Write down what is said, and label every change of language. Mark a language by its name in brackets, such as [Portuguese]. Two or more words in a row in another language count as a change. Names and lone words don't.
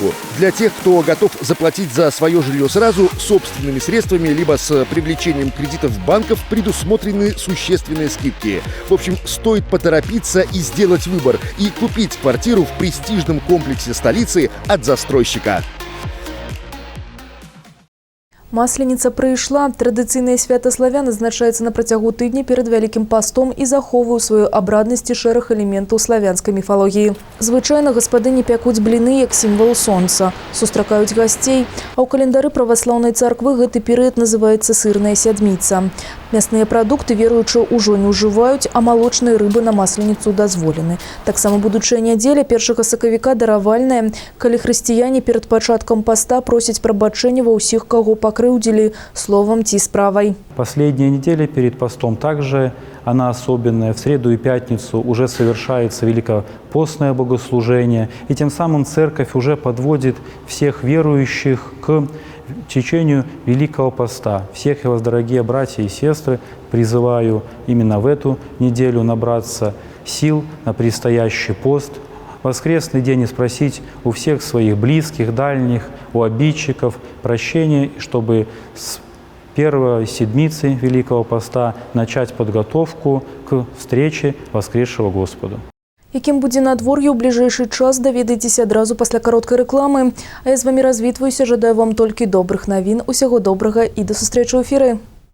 [Russian] Для тех, кто готов заплатить за свое жилье сразу, собственными средствами, либо с привлечением кредитов банков, предусмотрены существенные скидки. В общем, стоит поторопиться и сделать выбор, и купить квартиру в престижном комплексе столицы от застройщика. [Belarusian] Масленіца прыйшла. Традыцыйнае свята славян адзначаецца на працягу тыдня перад Вялікім пастом і захоўвае ў сваёй абраднасці шэраг элементаў славянскай міфалогіі. Звычайна гаспадыні пякуць бліны як сімвал сонца, сустракаюць гасцей, а ў календары праваслаўнай царквы гэты перыяд называецца сырная сядміца. Мясныя прадукты веруючыя ўжо не ўжываюць, а малочныя рыбы на масленіцу дазволены. Таксама будучая нядзеля 1 сакавіка даравальная, калі хрысціяне перад пачаткам паста просяць прабачэння ва ўсіх, каго покрыўдзілі словом ці справай. [Russian] Последняя неделя перед постом также, она особенная. В среду и пятницу уже совершается великопостное богослужение. И тем самым церковь уже подводит всех верующих к течению Великого Поста. Всех я вас, дорогие братья и сестры, призываю именно в эту неделю набраться сил на предстоящий пост. Воскресный день и спросить у всех своих близких, дальних, у обидчиков прощения, чтобы с первой седмицы Великого Поста начать подготовку к встрече воскресшего Господа. [Belarusian] Якім будзе надвор'е ў бліжэйшы час, даведайцеся адразу пасля кароткай рэкламы. А я з вамі развітваюся, жадаю вам толькі добрых навін, усяго добрага і да сустрэчы ў эфіры.